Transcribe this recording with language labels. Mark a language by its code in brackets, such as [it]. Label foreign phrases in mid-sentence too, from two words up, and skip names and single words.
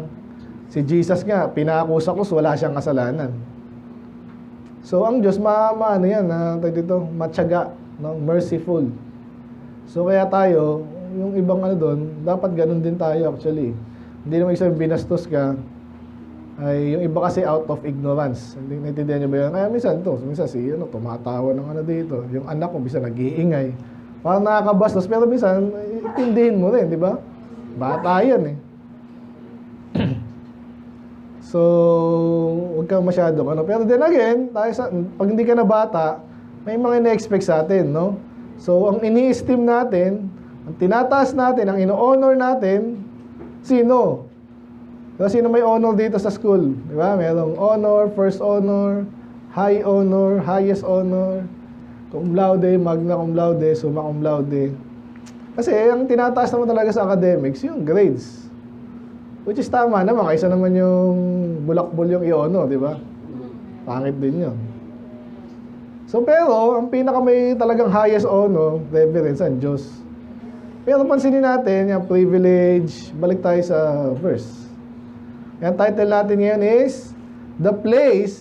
[tl] Si Jesus nga, pinakusa ko, wala siyang kasalanan. So, ang Diyos, matyaga, no? Merciful. So, kaya tayo, yung ibang doon, dapat ganun din tayo actually. Hindi naman isang binastos ka, ay yung iba kasi [en] out of ignorance. [tl] Hindi naintindihan niyo ba yun? Kaya minsan tumatawa ng dito. Yung anak ko, minsan nag-iingay. Parang nakakabastos, pero minsan, itindihin mo rin, di ba? Bata yan So, huwag kang masyadong Pero [en] then again, [tl] pag hindi ka na bata, may mga ina-expect sa atin, no? So, ang ini-esteem natin, ang tinataas natin, ang ino-honor natin, sino? So, sino may honor dito sa school? Di ba? Merong honor, [en] first honor, high honor, highest honor, [la] cum laude, magna cum laude, summa cum laude. [tl] Kasi ang tinataas naman talaga sa academics, yung grades. [en] Which is [tl] tama naman, kaysa naman yung bulakbol yung i-honor, di ba? Pangit din yun. So, pero, ang pinaka may talagang [en] highest honor, [tl] reverence ang Diyos. Pero pansinin natin, yung privilege, balik tayo sa verse. Yung title natin ngayon is, The Place.